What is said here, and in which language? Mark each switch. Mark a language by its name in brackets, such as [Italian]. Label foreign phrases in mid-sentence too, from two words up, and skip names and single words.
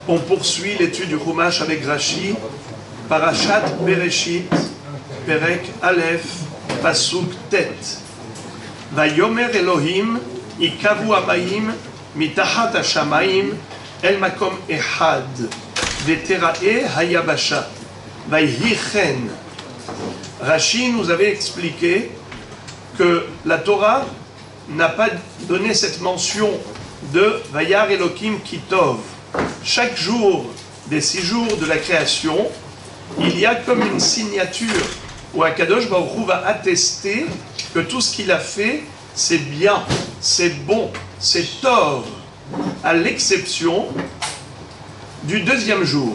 [French] On poursuit l'étude du Chumash avec Rashi, [Hebrew] פרשת בראשית, פרק א', פסוק ט. ויאמר אלהים יקוו המים מתחת השמים אל מקום אחד ותראה היבשה ויהי כן. [French] Rashi nous avait expliqué que la Torah n'a pas donné cette mention de [Hebrew] וירא אלהים כי טוב. [French] Chaque jour des 6 jours de la création, il y a comme une signature où [Hebrew] הקדוש ברוך הוא [French] va attester que tout ce qu'il a fait, c'est bien, c'est bon, c'est tov, à l'exception du 2e jour.